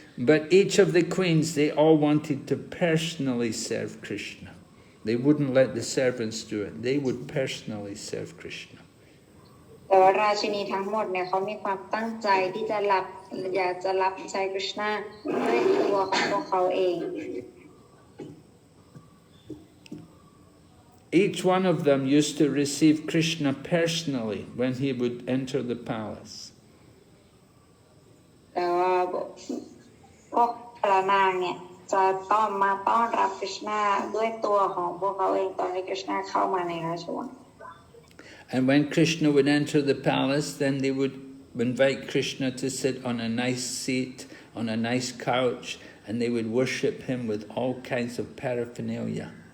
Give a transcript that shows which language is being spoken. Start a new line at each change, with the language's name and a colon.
English: But each of the queens, they all wanted to personally serve Krishna. They wouldn't let the servants do it. They would personally serve Krishna.
Thai: แต่ว่าราชินีทั้งหมดเนี่ยเขามีความตั้งใจที่จะอยากจะรับใช้กฤษณะด้วยตัวของพวกเขาเอง
English: Each one of them used to receive Krishna personally when he would enter the palace.
Thai: แต่ว่าพวกพระนางเนี่ยจะต้อนรับกฤษณะด้วยตัวของพวกเขาเองตอนที่กฤษณะเข้ามาในราชวัง
English: And when Krishna would enter the palace, then they would invite Krishna to sit on a nice seat, on a nice couch, and they would worship him with all kinds of paraphernalia.